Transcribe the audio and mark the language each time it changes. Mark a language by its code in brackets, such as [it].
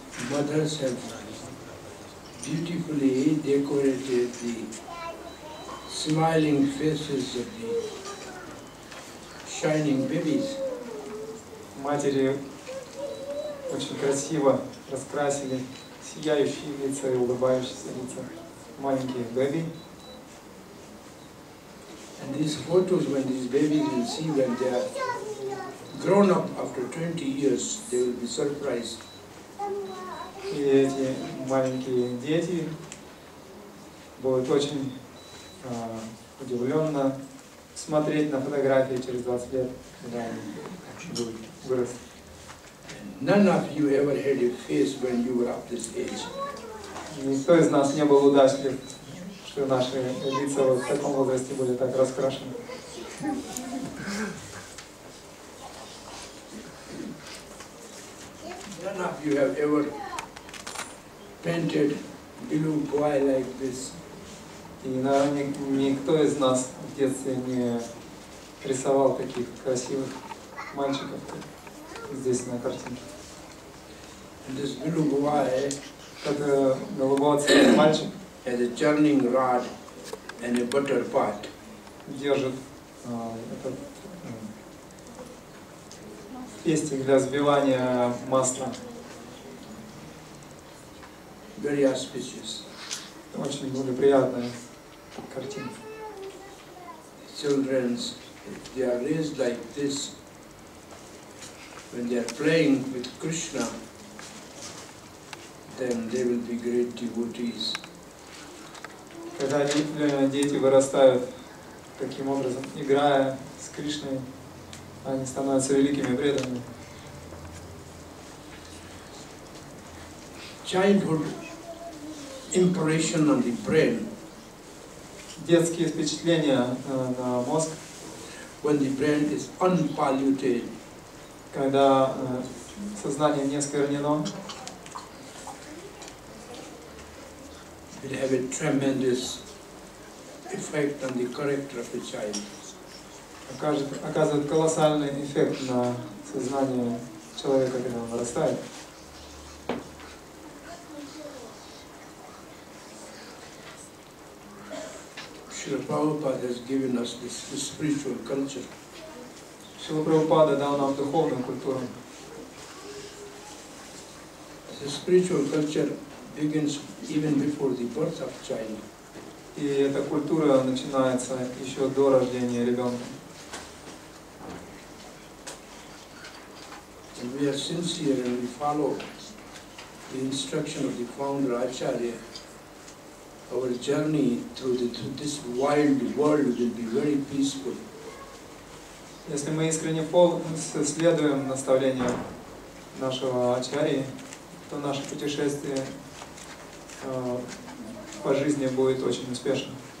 [en] Mothers have beautifully decorated the smiling faces of the shining babies. [ru] Матери очень красиво раскрасили сияющие лица и улыбающиеся лица маленьких бэби. [en] And these photos, when these babies will see when they are grown up after 20 years, they will be surprised. [ru] И эти маленькие дети будут очень удивленно смотреть на фотографии через 20 лет, когда они будут выросли. [en] None of you ever had a face when you were of this age. [ru] Никто из нас не был удачлив, что наши лица вот в таком возрасте были так раскрашены. [en] None of you have ever painted blue boy like this. [ru] И, наверное, никто из нас в детстве не рисовал таких красивых мальчиков, как здесь на картинке. [en] And this blue boy [ru] Как голубого цвета мальчик [en] has a churning rod and a butter pot. [ru] держит этот пестик для взбивания масла. [en] Very auspicious. [ru] Очень благоприятная картинка. [en] Children, if they are raised like this, when they are playing with Krishna, then they will be great devotees. [ru] Когда дети вырастают таким образом, играя с Кришной, они становятся великими преданными. [en] Childhood impression on the brain. [ru] Детские впечатления на мозг, [en] when the brain is unpolluted, [ru] когда сознание не сквернено, [en] will have a tremendous effect on the character of a child. [ru] оказывает колоссальный эффект на сознание человека, когда он вырастает. [en] Srila Prabhupada has given us this spiritual culture. [ru] Шрила Прабхупада дал нам духовную культуру. [en] The spiritual culture begins even before the birth of child. [ru] И эта культура начинается еще до рождения ребенка. [en] And we are sincere and we follow the instruction of the founder Acharya. Our journey through this wild world will be very peaceful. [ru] Если мы искренне следуем наставлениям нашего Ачарьи, то наше путешествие по жизни будет очень успешным.